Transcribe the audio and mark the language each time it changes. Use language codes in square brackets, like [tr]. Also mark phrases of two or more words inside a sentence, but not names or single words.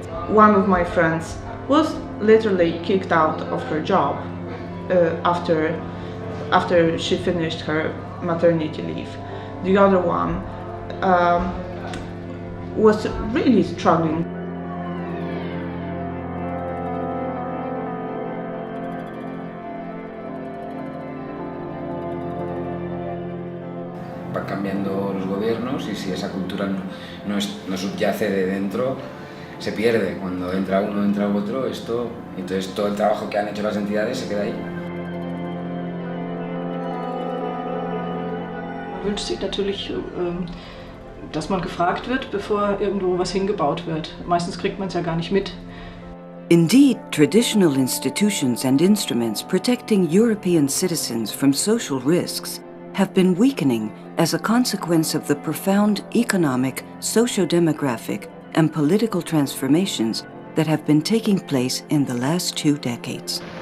[en] One of my friends was literally kicked out of her job after she finished her maternity leave. The other one was really struggling. [es] Va cambiando los gobiernos y si esa cultura no subyace de dentro, se pierde. Cuando entra uno, entra otro, entonces todo el trabajo que han hecho las entidades se queda ahí. [de] Man wünscht sich natürlich, dass man gefragt wird, bevor irgendwo was hingebaut wird. Meistens kriegt man es ja gar nicht mit. [en] Indeed, traditional institutions and instruments protecting European citizens from social risks have been weakening as a consequence of the profound economic, socio-demographic, and political transformations that have been taking place in the last 2 decades.